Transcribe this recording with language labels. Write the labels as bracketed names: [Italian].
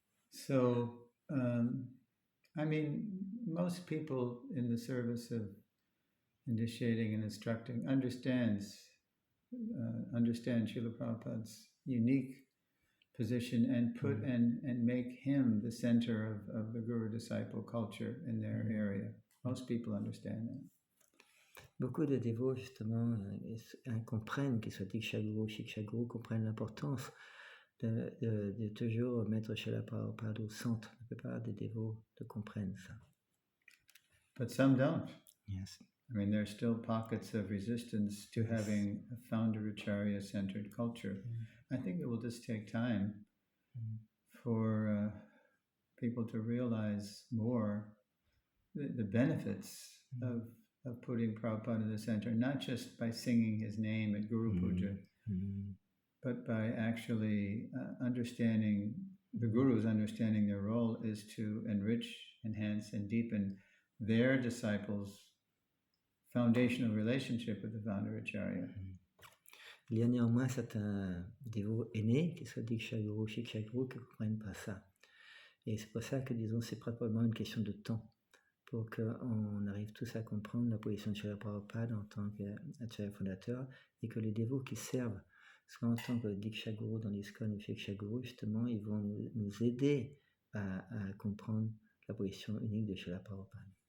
[English] So, I mean, most people in the service of initiating and instructing understand Srila Prabhupada's unique position and and make him the center of the guru-disciple culture in their area. Most people understand that. [French] Beaucoup de dévots, justement, comprennent, qu'ils soient Diksha Guru, Shiksha Guru, comprennent l'importance de toujours mettre Srila Prabhupada au centre. La plupart des dévots comprennent ça. [English] But some don't. Yes. I mean, there's still pockets of resistance to having a founder Acharya-centered culture. I think it will just take time for people to realize more the benefits of putting Prabhupada in the center, not just by singing his name at Guru Puja, but by actually understanding, the Gurus understanding their role is to enrich, enhance, and deepen their disciples' foundational relationship with the founder Acharya. [French] Il y a néanmoins certains dévots aînés, qu'ils soient Diksha Guru, Shiksha Guru, qui ne comprennent pas ça. Et c'est pour ça que, disons, c'est probablement une question de temps pour qu'on arrive tous à comprendre la position de Srila Prabhupada en tant qu'Acharya fondateur et que les dévots qui servent, soit en tant que Diksha Guru dans l'ISKCON ou Shiksha Guru, justement, ils vont nous aider à comprendre la position unique de Srila Prabhupada.